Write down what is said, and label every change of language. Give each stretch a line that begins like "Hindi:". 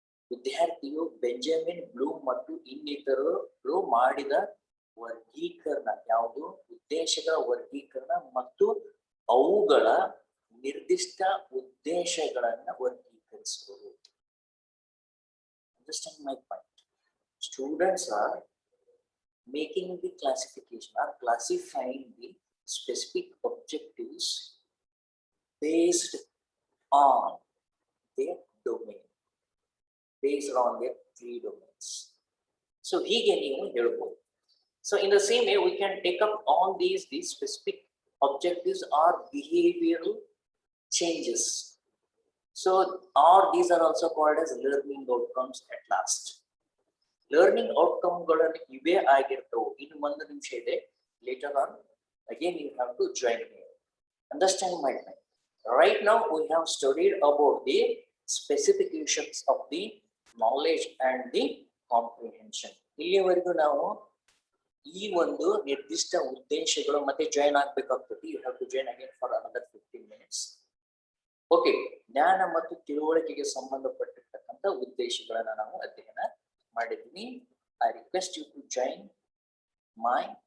Kannada: ವಿದ್ಯಾರ್ಥಿಯು Benjamin Bloom ಮತ್ತು ಇನ್ನಿತರರು ಮಾಡಿದ ವರ್ಗೀಕರಣ ಯಾವುದು? ಉದ್ದೇಶಗಳ ವರ್ಗೀಕರಣ ಮತ್ತು ಅವುಗಳ ನಿರ್ದಿಷ್ಟ ಉದ್ದೇಶಗಳನ್ನ ವರ್ಗೀಕರಿಸುವುದು.
English: Understand my point? Students are making the classification or classifying the specific objectives based on their domain, based on their 3 domains. So
Kannada: hige ನೀವು ಹೇಳ್ಬೋದು.
English: So in the same way we can take up all these specific objectives are behavioral changes. So or these are also called as learning outcomes at last.
Kannada: Learning outcome ಗಳನ್ನು ಇವೇ ಆಗಿರ್ತವೆ. ಇನ್ನು ಒಂದು ನಿಮಿಷ ಇದೆ,
English: later on again you have to join me. Understand my point? Right now we have studied about the specifications of the knowledge and the comprehension.
Kannada: ಇಲ್ಲಿವರೆಗೂ ನಾವು ಈ ಒಂದು ನಿರ್ದಿಷ್ಟ ಉದ್ದೇಶಗಳು ಮತ್ತೆ join ಆಗಬೇಕಾಗ್ತದೆ.
English: You have to join again for another 15 minutes.
Kannada: Okay, ಜ್ಞಾನ ಮತ್ತು ತಿಳುವಳಿಕೆಗೆ ಸಂಬಂಧಪಟ್ಟಿರ್ತಕ್ಕಂಥ ಉದ್ದೇಶಗಳನ್ನ ನಾವು ಅಧ್ಯಯನ ಮಾಡಿದ್ವಿ.
English: I request you to join my